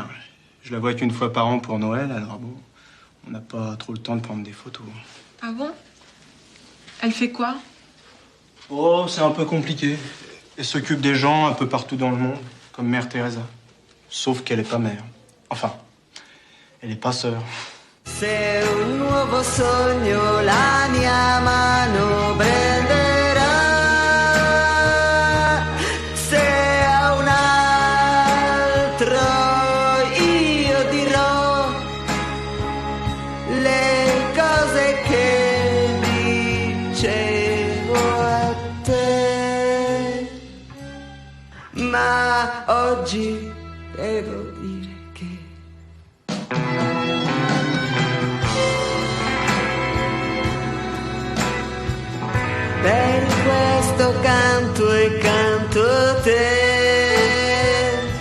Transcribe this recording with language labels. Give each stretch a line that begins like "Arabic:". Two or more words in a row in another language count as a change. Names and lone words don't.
French: Je la vois qu'une fois par an pour Noël, alors bon, on n'a pas trop le temps de prendre des photos. Ah bon? Elle fait quoi? Oh, c'est un peu compliqué. Elle s'occupe des gens un peu partout dans le monde, comme Mère Teresa. Sauf qu'elle est pas mère. Enfin, elle est pas sœur.
Italian: Se un nuovo sogno la mia mano prenderà, se a un altro io dirò le cose che dicevo a te, ma oggi devo dire che per questo canto e canto te.